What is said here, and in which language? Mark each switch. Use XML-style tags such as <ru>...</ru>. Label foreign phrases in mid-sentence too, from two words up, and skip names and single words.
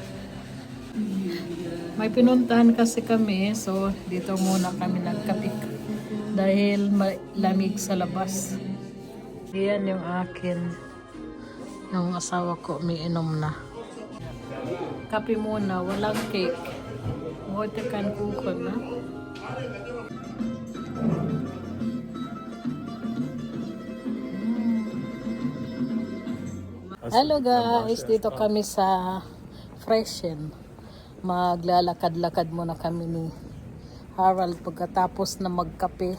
<tl>May pinuntahan kasi kami. So dito muna kami nagkape. Dahil lamig sa labas. Yan yung akin. Yung asawa ko umiinom na. Kape muna. Walang cake.</tl> <de>Heute kein Kuchen, na?</de> <en>Hello guys,</en> <tl>dito kami sa Freshen. Maglalakad-lakad muna kami ni Harold pagkatapos na magkape.</tl>